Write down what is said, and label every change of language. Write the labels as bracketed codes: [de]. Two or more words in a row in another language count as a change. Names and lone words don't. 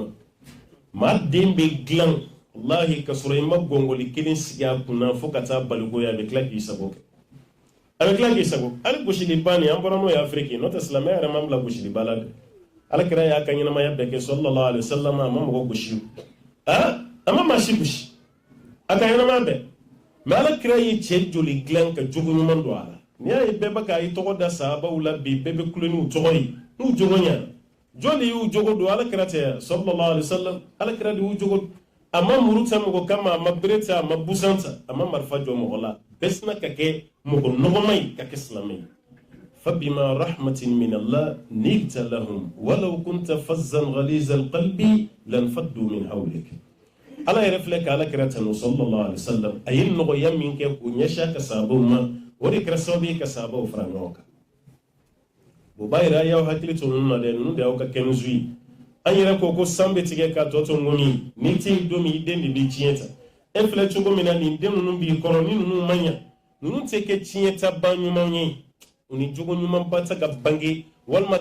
[bm] maa den bɛ dilan wallahi ka sɔrɔ i ma gɔngɔli kelen sigi a kunna fo ka taa baligo ye a bɛ tila k'i sago kɛ a bɛ tila k'i sago hali gosiliba nin an bɔra n'o ye Afrique n'o tɛ silamɛya yɛrɛ ma bila gosiliba la dɛ Alakira y'a ka ɲɛnamaya bɛɛ kɛ [ar] صلى الله عليه وسلم [bm] a ma mɔgɔ gosi a ma maa si gosi a ka ɲɛnamaya bɛɛ mais Alakira ye cɛ joli dilan ka jogo ɲuman don a la n'i y'a ye bɛɛ bɛ k'a i tɔgɔ da sahabaw la bi bɛɛ bɛ kulo n'u tɔgɔ ye n'u jogo ɲɛna jɔn de y'u jogo don Alakira tɛ [ar] صلى الله عليه [bm] wasallam Alakira de y'u jogo a ma muru ta mɔgɔ kama a ma bere ta a ma busan ta a ma marifa jɔ mɔgɔ la bɛɛ sina ka kɛ mɔgɔ nɔgɔma ye ka kɛ silamɛ ye [ar] فبما رحمة من الله نلت لهم ولو كنت فظا غليظ القلب لانفضوا من حولك [bm] ala yɛrɛ filɛ ka ala kira tanu [ar] صلى الله عليه وسلم [bm] a ye nɔgɔya min kɛ k'o ɲɛsin a ka sahabaw ma o de kɛra sababu ye ka sahabaw fara ɲɔgɔn kan o b'a yira y'aw hakili to ninnu na dɛ ninnu de y'aw ka kɛnɛsu ye an yɛrɛ ko san bɛ tigɛ ka tɔ to ŋɔni ni tɛ yen don min i den de bɛ tiɲɛ ta e filɛ cogo min na nin den ninnu b'i kɔrɔ ni ninnu man ɲa ninnu tɛ kɛ tiɲɛ ta ba ɲuman ye u ni jogo ɲuman ba ta ka bange walima